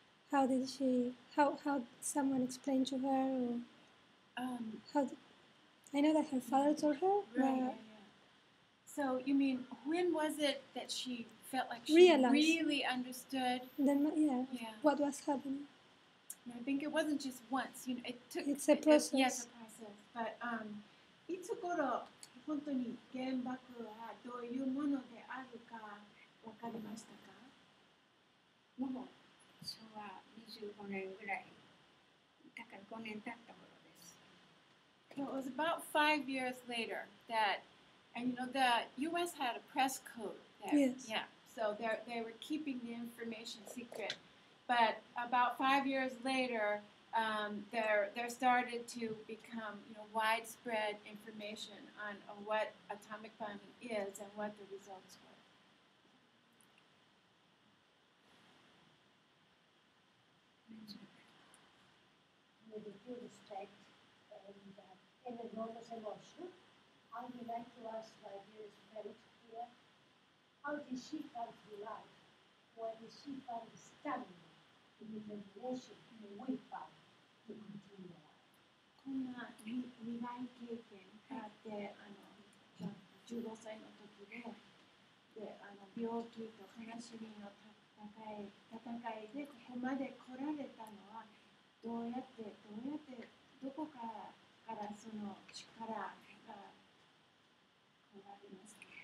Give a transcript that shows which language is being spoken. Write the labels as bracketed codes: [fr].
[en] How did someone explain to her, or I know that her father told her. Right. So you mean when was it that she felt like she realized, really understood? Then, what was happening. I think it wasn't just once. You know, it took. It's a process. Yes, a process. But [ja] いつ頃本当に原爆はどういうものであるかわかりましたか？もう昭和25年ぐらいだから5年経った頃です。 [en] So it was about 5 years later that, and you know, the U.S. had a press code there. Yes. Yeah. So they were keeping the information secret. But about 5 years later, there started to become, you know, widespread information on what atomic bombing is and what the results were. With due respect and enormous emotion, I would like to ask my dearest friend here, how did she come to life? Where did she find the stamina, the determination, the willpower to continue life? [ja] こんな苦い経験があって15歳の時で病気と悲しみの戦いでここまで来られたのはどうやってどこからその力が来られますか？